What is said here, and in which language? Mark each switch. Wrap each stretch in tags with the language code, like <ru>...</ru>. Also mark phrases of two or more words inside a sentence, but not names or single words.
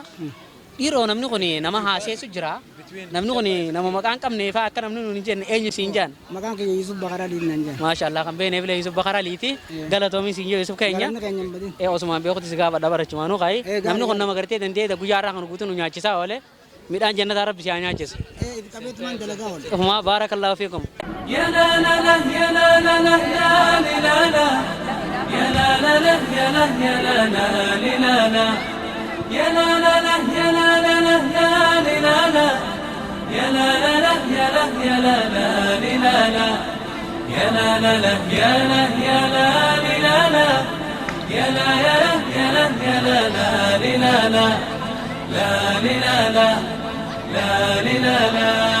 <om>Dhiiroo namni kun nama haaseessu jira. Namni kun nama maqaan qabne fa'aa akka namni nuyi jenne eenyu siin jaan. Maqaan kiyya Yusuf Bakaraa Liitii nan jaan. Maashaallah kan beeknee bilee Yusuf Bakaraa Liitii galatoomii siin jee Yusuf keenya. Osumaan beekutti si gaafa barachumaanuu kaayi. Namni kun nama gartee danda'ee guyyaa irraa kan guutuu nu nyaachisaa oole. midhaan jannataa rabbi si haa nyaachisa. Ofuma</om> <ar>بارك الله فيكم. يا لا لا لا يا لا لا لا لا لا يا لا لا لا يا لا يا لا لا يا لا لا لا يا لا لا لا لا يا لا لا لا يا لا يا لا لا يا لا لا لا يا لا يا لا لا يا لا يا لا يا لا يا لا لا لا</ar>